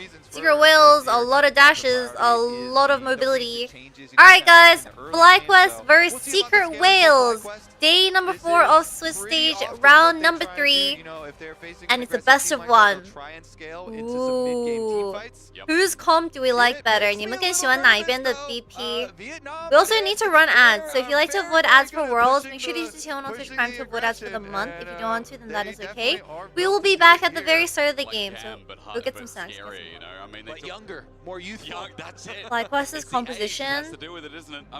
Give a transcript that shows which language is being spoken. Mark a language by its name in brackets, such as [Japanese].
[English] Secret whales, a lot of dashes, a lot of mobility. Alright guys, FlyQuest versus Secret Whales. Day number 4 of Swiss stage, round number 3. And it's a best of 1. Ooh. Whose comp do we like better? [Chinese] 你们更喜欢哪一边的 BP? [English] We also need to run ads, so if you like to avoid ads for Worlds, make sure to use the channel on Twitch Prime to avoid ads for the month. If you don't want to, then that is okay. We will be back at the very start of the game, so go get some snacks. But younger, more youthful. That's it. FlyQuest's composition. Has to do with it, isn't it?